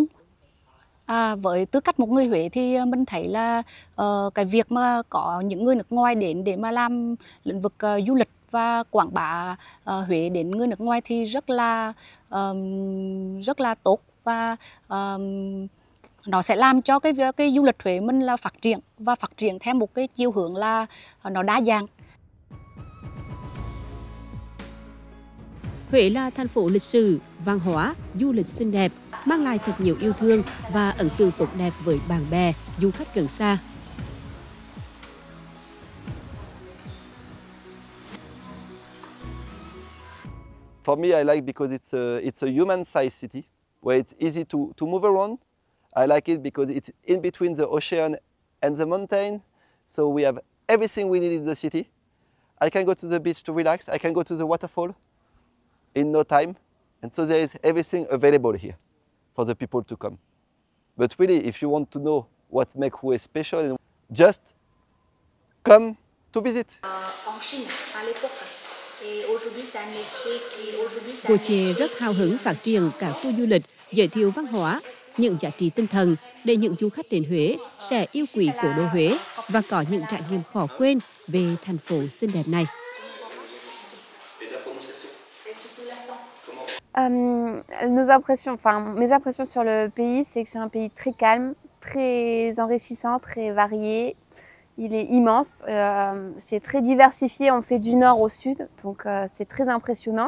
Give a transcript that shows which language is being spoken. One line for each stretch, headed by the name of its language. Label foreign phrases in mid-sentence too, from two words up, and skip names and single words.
Vietnamese: Với tư cách một người Huế thì mình thấy là cái việc mà có những người nước ngoài đến để mà làm lĩnh vực du lịch và quảng bá Huế đến người nước ngoài thì rất là tốt, và nó sẽ làm cho cái du lịch Huế mình là phát triển, và phát triển theo một cái chiều hướng là nó đa dạng. Huế là thành phố lịch sử, văn hóa, du lịch xinh đẹp, mang lại thật nhiều yêu thương và ấn tượng tốt đẹp với bạn bè, du khách gần xa.
English: For me, I like because it's a human-sized city where it's easy to move around. I like it because it's in between the ocean and the mountain, so we have everything we need in the city. I can go to the beach to relax. I can go to the waterfall in no time, and so there is everything available here for the people to come. But really, if you want to know what makes Huế special, just come to visit.
Vietnamese: Gaulthier rất hào hứng phát triển các tour du lịch, giới thiệu văn hóa, những giá trị tinh thần để những du khách đến Huế sẽ yêu quý cố đô Huế và có những trải nghiệm khó quên về thành phố xinh đẹp này.
French: Mes impressions sur le pays, c'est que c'est un pays très calme, très enrichissant, très varié. Il est immense, c'est très diversifié, on fait du nord au sud, donc c'est très impressionnant.